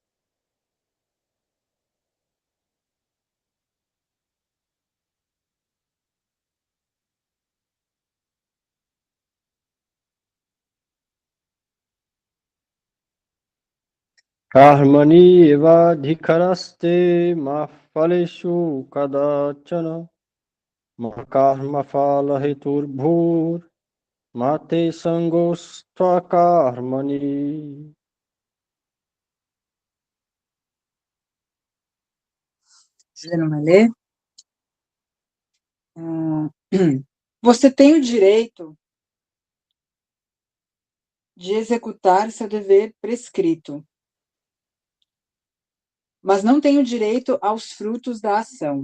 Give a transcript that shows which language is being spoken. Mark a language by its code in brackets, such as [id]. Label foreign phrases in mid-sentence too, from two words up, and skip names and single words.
[sa] कर्मण्येवाधिकारस्ते मा फलेषु कदाचन मा कर्मफलहेतुर्भूर्मा ते सङ्गोऽस्त्वकर्मणि. [pt] Você não vai ler? Você tem o direito de executar seu dever prescrito, mas não tem o direito aos frutos da ação.